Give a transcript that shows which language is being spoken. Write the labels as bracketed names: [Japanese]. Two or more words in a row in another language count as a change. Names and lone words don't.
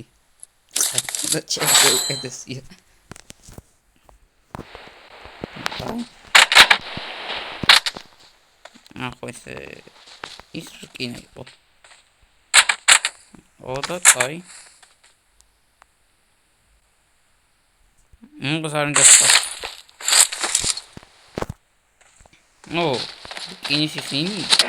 [Portuguese] Não tinha que descer. Ah, pois é. Isso aqui, né? Outra sai. Gostaram dessa. [Indonesian] Oh, ini sih sini.